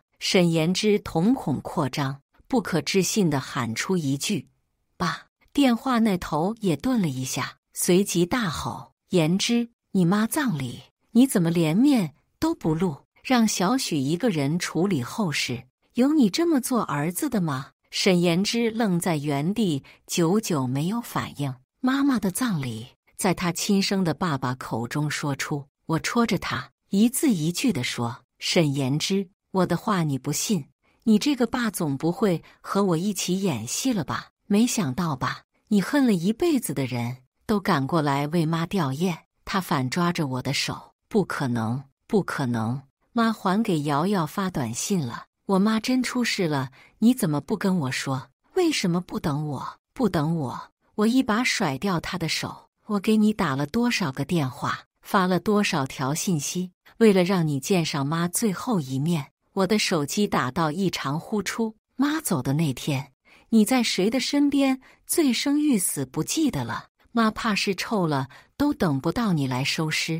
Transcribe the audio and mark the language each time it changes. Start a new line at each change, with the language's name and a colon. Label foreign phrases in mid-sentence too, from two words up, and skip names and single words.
Chinese: 沈妍之瞳孔擴張，不可置信地喊出一句：“爸！” 電話那頭也頓了一下，隨即大吼：“妍之，你媽葬禮，你怎麼連面都不露，讓小許一個人處理後事？有你這麼做兒子的嗎？” 沈妍之愣在原地，久久沒有反應。媽媽的葬禮，在他親生的爸爸口中說出。我戳着他，一字一句地說：“沈妍之，我的話你不信？你這個爸總不會和我一起演戲了吧？沒想到吧？你恨了一輩子的人都趕過來為媽弔唁。” 他反抓着我的手：“不可能，不可能！媽還給瑤瑤發短信了。我媽真出事了，你怎麼不跟我說？為什麼不等我？不等我？”我一把甩掉他的手， 我給你打了多少個電話，發了多少條信息，為了讓你見上媽最後一面，我的手機打到異常呼出。媽走的那天，你在誰的身邊醉生欲死不記得了？媽怕是臭了，都等不到你來收屍。